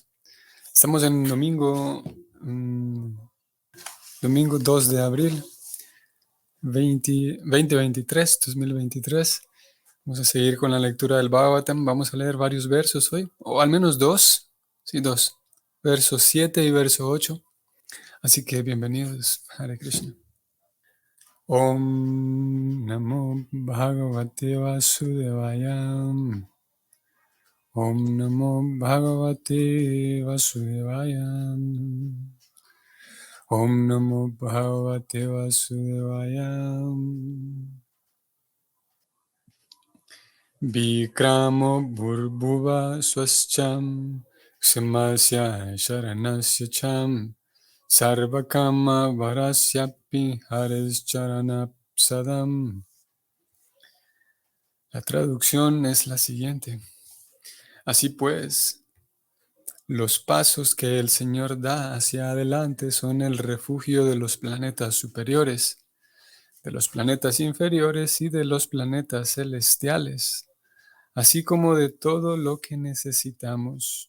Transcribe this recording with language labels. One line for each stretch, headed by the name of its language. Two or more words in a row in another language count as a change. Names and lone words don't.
Spanish: Estamos en mm, domingo 2 de abril, 2023. Vamos a seguir con la lectura del Bhagavatam. Vamos a leer varios versos hoy, o al menos dos. Sí, dos. Verso 7 y verso 8. Así que bienvenidos,
Sanskrit: हरे कृष्ण. ॐ नमो भगवते वासुदेवाय. ॐ नमो भगवते वासुदेवाय. ॐ नमो भगवते वासुदेवाय. विक्रमो भूर्भुव स्वश्चं समस्य शरणस्य चं सर्वकाम वरस्यापि हरिश्चरण.
Spanish: La traducción es la siguiente. Así pues, los pasos que el Señor da hacia adelante son el refugio de los planetas superiores, de los planetas inferiores y de los planetas celestiales, así como de todo lo que necesitamos.